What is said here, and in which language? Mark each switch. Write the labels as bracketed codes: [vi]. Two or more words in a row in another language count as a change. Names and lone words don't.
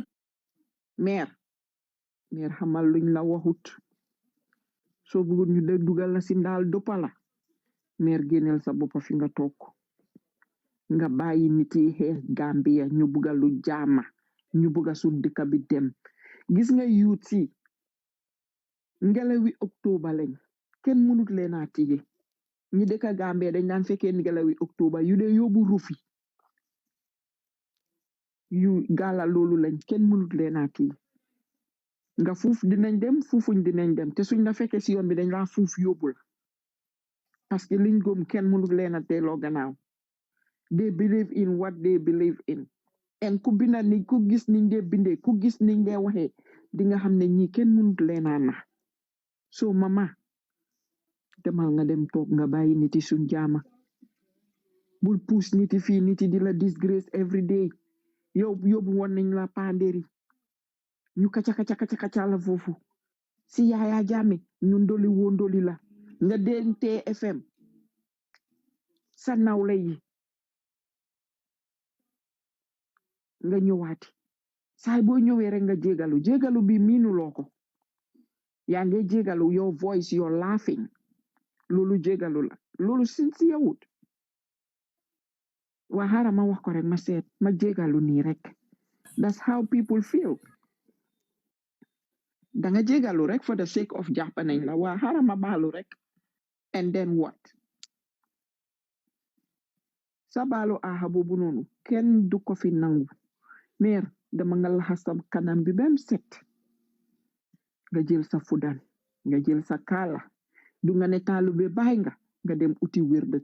[wo] meer xamal luñ la waxut soo bëggoon ñu de dugal la si ndaal doppa la meer génneel sa boppa fi nga toog nga bàyyi nit yi xeex Gambia ñu bugga lu jaama ñu bugga su dëkk bi dem gis nga yuut si ngelawi octobre lañ kenn mënut leen a tige ñi dëkk Gambia dañ daan fekkee ngelawi octobre yu dee yóbbu rufi yu gala loolu lañ kenn mënut leen a tige nga fuuf dinañ dem fuufuñ dinañ dem te suñ la fekkee si yoon bi dañ laa fuuf yóbbu la parce que liñ gëm kenn mënut leen a teeloo gannaaw [en] they believe in what they believe in [wo] en ku binda ni ku gis niñ dee bindee ku gis niñ dee waxee di nga xam ne ñi kenn mënut leen a nax so mama demal nga dem toog nga bàyyi niti suñ jaama bul puus niti fii niti di la [en] disgrace every day [wo] yow yóbbu woon nañ la panderi ñu kaca la foofu si Yaaya Jammeh ñu ndoli la nga deen TFM sa nawle yi nga ñëwaati saay boo ñëwee rek nga jégalu bi miinuloo ko yaa ngi jégalu [en] your voice your laughing [wo] loolu jégalu la loolu sincere wut waa xaaral ma wax ko rek ma seet ma jégalu nii rek [en] that's how people feel [wo] da nga jégalu rek [en] for the sake of [wo] jàpp nañ la waa xaaral ma baalu rek [en] and then what [wo] sa baalu aaxa boobu noonu kenn du ko fi nangu meer dama nga laxas sa kanam bi bem set nga jël sa fudan nga jël sa kaala du nga ne taalube baay nga dem uti wér de